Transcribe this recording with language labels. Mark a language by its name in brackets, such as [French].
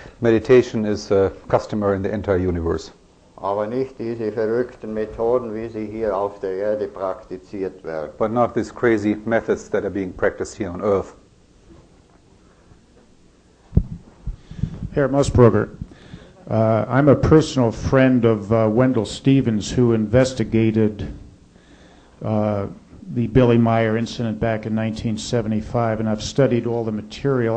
[English] Meditation is customary in the entire universe. [German] Aber nicht diese verrückten Methoden, wie sie hier auf der Erde praktiziert werden. [English] But not these crazy methods that are being practiced here on Earth. Herr Moosebrugger, I'm a personal friend of Wendell Stevens, who investigated the Billy Meier incident back in 1975, and I've studied all the material.